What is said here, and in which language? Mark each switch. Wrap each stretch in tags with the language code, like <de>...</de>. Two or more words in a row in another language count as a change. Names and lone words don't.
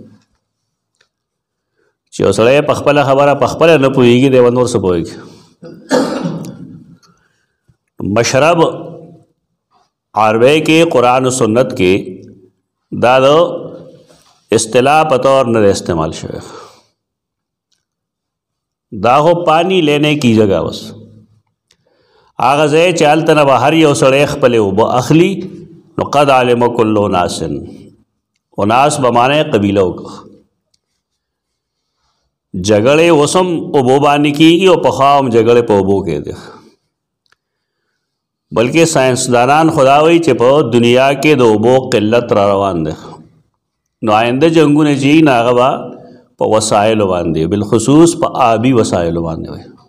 <ps>چې یو سړی په خپله خبره په خپله نه پوهېږي دی به نور څه پوهېږي مشرب عربی کې قرآن و سنت کې دا د اصطلاح په طور نه استعمال شوی دا خو</ps> <ur>پانی لینے کی جگہ</ur> <ps>بس هغه ځای چې هلته نه به هر یو سړی خپلې اوبه اخلي نو</ps> <ar>قد علم کل اناس</ar> <ps>اناس به معنی قبیله وکړه جګړې اوس هم اوبو باندې کېږي او پخوا هم جګړې په اوبو کې دي بلکې سائنسدانان خدا وایي چې په دنیا کې د اوبو قلت را روان دی نو آینده جنګونه چې نه هغه به په وسایلو باندې بالخصوص په آبي وسایلو باندې وي</ps>